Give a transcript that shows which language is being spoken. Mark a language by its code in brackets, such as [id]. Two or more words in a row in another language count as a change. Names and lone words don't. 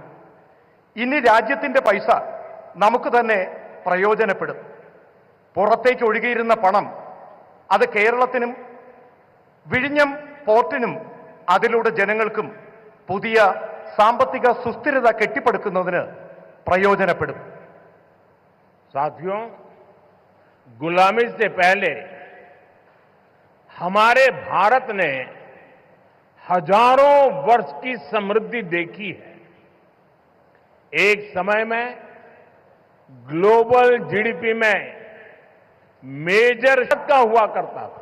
[ml] ഇനി രാജ്യത്തിന്റെ പൈസ നമുക്ക് തന്നെ പ്രയോജനപ്പെടും. പുറത്തേക്ക് ഒഴുകിയിരുന്ന പണം അത് കേരളത്തിനും വിഴിഞ്ഞം പോർട്ടിനും അതിലൂടെ ജനങ്ങൾക്കും പുതിയ സാമ്പത്തിക സുസ്ഥിരത കെട്ടിപ്പടുക്കുന്നതിന് പ്രയോജനപ്പെടും. [hi] साथियों, गुलामी से पहले हमारे भारत ने हजारों वर्ष की समृद्धि देखी है. एक समय में [en] global GDP [hi] में मेजर का हुआ करता था.